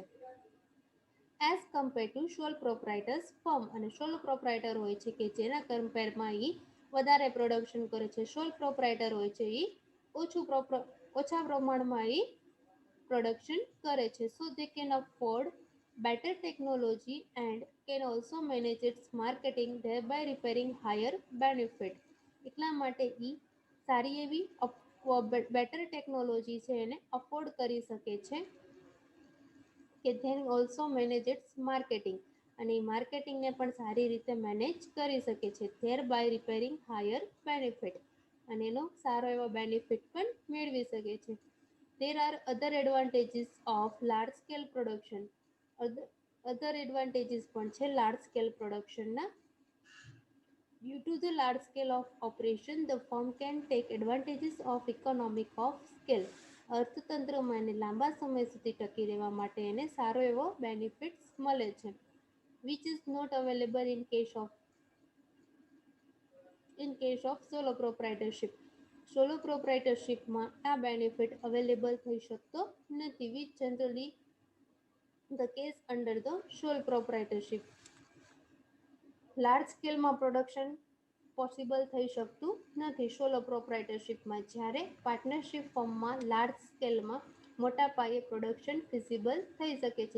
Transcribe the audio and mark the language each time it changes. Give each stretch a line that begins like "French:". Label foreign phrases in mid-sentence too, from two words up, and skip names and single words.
English: as compare to sole proprietors firm,
Gujarati: અને
English: sole proprietor
Gujarati: હોય છે કે જેના કમ્પેરમાં એ વધારે પ્રોડક્શન કરે છે.
English: sole proprietor
Gujarati: હોય છે એ ઓછા પ્રમાણમાં એ પ્રોડક્શન કરે છે.
English: so they can afford better technology and can also manage its marketing, thereby repairing higher benefit.
Gujarati: એટલા માટે એ સારી એવી
English: better technology
Gujarati: છે એને અફોર્ડ કરી શકે છે કે
English: then also manage its marketing,
Gujarati: અને એ માર્કેટિંગને પણ સારી રીતે મેનેજ કરી શકે છે.
English: thereby repairing higher benefit,
Gujarati: અને એનો સારો એવો બેનિફિટ પણ મેળવી શકે છે.
English: There are other advantages of large scale production. other advantages
Gujarati: પણ છે
English: large scale
Gujarati: પ્રોડક્શનના.
English: Due to the large scale of operation, the firm can take advantages of economic of scale.
Gujarati: અર્થતંત્રમાં એને લાંબા સમય સુધી ટકી રહેવા માટે એને સારો એવો બેનિફિટ્સ મળે છે.
English: Which is not available in case of solo proprietorship.
Gujarati: સોલો પ્રોપ્રાઇટરશિપમાં આ બેનિફિટ અવેલેબલ થઈ શકતો નથી.
English: which generally the case under the sole proprietorship.
Gujarati: લાર્જ સ્કેલમાં
English: production possible
Gujarati: થઈ શકતું નથી સોલો પ્રોપ્રાઇટરશિપમાં, જ્યારે પાર્ટનરશિપ ફોર્મમાં લાર્જ સ્કેલમાં મોટા પાયે પ્રોડક્શન ફિઝિબલ થઈ શકે છે.